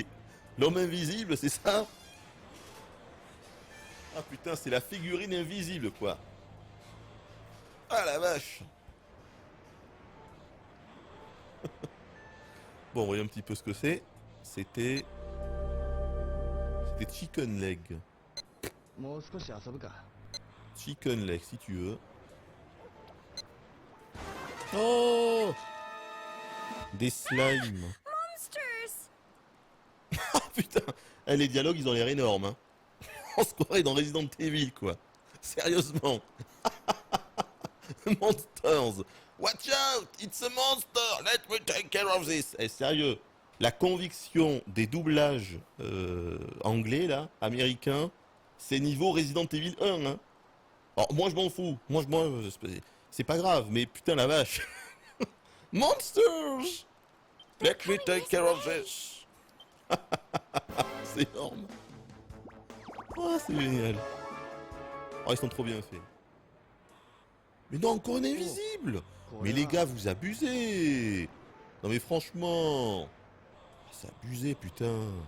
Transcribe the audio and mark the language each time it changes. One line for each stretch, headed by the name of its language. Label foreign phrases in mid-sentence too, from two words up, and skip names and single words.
French: L'homme invisible, c'est ça? Ah putain, c'est la figurine invisible, quoi. Ah la vache. Bon, voyons un petit peu ce que c'est. C'était Chicken Leg.
Japanese: もう少し遊ぶか。
French: Chicken Leg, si tu veux. Oh! Des slimes. Monsters! Ah putain! Eh, les dialogues, ils ont l'air énormes, hein. On se croirait dans Resident Evil, quoi. Sérieusement. Monsters.
English: Watch out! It's a monster! Let me take care of this!
French: Eh, sérieux. La conviction des doublages anglais, là, américains, c'est niveau Resident Evil 1, hein. Alors, moi, je m'en fous. C'est pas grave, mais putain, la vache.
English: Monsters! Let me take care of this!
French: C'est énorme. Oh, c'est génial. Oh, ils sont trop bien faits. Mais non, encore un invisible! Mais les gars, vous abusez! Non mais franchement... C'est abusé, putain.